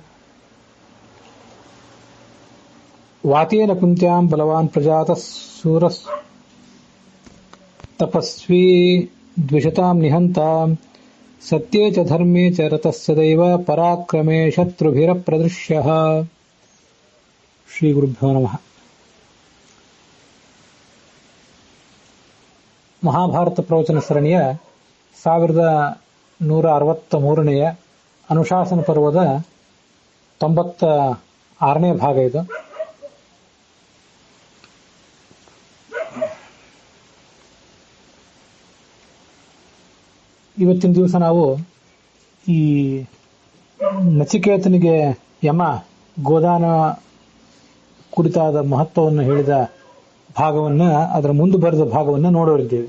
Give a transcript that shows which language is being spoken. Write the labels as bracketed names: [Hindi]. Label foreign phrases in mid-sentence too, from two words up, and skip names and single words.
[Sanskrit] वातेन कुन्त्यां बलवान् प्रजातः सूरः तपस्वी द्विषतां निहन्ता सत्ये च धर्मे च रतः सदैव पराक्रमे शत्रुभिरप्रदृश्यः। ಶ್ರೀ ಗುರುಭ್ಯೋ ನಮಃ. [Kannada] ಮಹಾಭಾರತ ಪ್ರವಚನ ಸರಣಿಯ 1163ನೇ ಅನುಶಾಸನ ಪರ್ವದ 96ನೇ ಭಾಗ ಇದು. ಇವತ್ತಿನ ದಿವಸ ನಾವು ಈ ನಚಿಕೇತನಿಗೆ ಯಮ ಗೋದಾನ ಕುರಿತಾದ ಮಹತ್ವವನ್ನು ಹೇಳಿದ ಭಾಗವನ್ನು, ಅದರ ಮುಂದೆ ಬರೆದ ಭಾಗವನ್ನು ನೋಡೋರಿದ್ದೇವೆ.